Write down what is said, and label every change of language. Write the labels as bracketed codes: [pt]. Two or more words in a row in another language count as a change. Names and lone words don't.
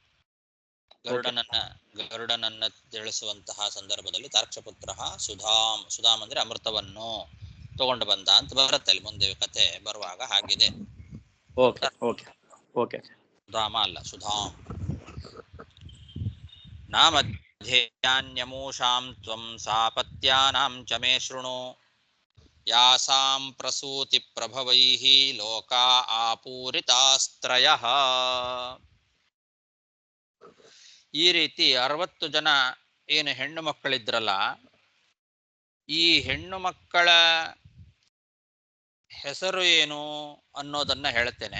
[kn] ಗರುಡನನ್ನ ತಿಳಿಸುವಂತಹ ಸಂದರ್ಭದಲ್ಲಿ ತಾರ್ಕ್ಷಪುತ್ರ ಸುಧಾಮ್ ಅಂದ್ರೆ ಅಮೃತವನ್ನು ತಗೊಂಡು ಬಂದ ಅಂತ ಬರುತ್ತೆ. ಅಲ್ಲಿ ಮುಂದೆ ಕತೆ ಬರುವಾಗ ಹಾಗಿದೆ. ಸುಧಾಮ ಅಲ್ಲ, ಸುಧಾಮ್. [sa] ನಾಮಧ್ಯೇಯಾನ್ಯಮೂಷಾಂ ತ್ವಂ ಸಾಪತ್ಯಾನಾಂ ಚ ಮೇ ಶೃಣು ಯಾಸಾಂ ಪ್ರಸೂತಿ ಪ್ರಭವೈಃ ಲೋಕಾ ಆಪೂರಿತಾಸ್ತ್ರಯಃ. [kn] ಈ ರೀತಿ 60 ಜನ ಏನು ಹೆಣ್ಣು ಮಕ್ಕಳಿದ್ರಲ್ಲ, ಈ ಹೆಣ್ಣು ಮಕ್ಕಳ ಹೆಸರು ಏನು ಅನ್ನೋದನ್ನ ಹೇಳ್ತೇನೆ.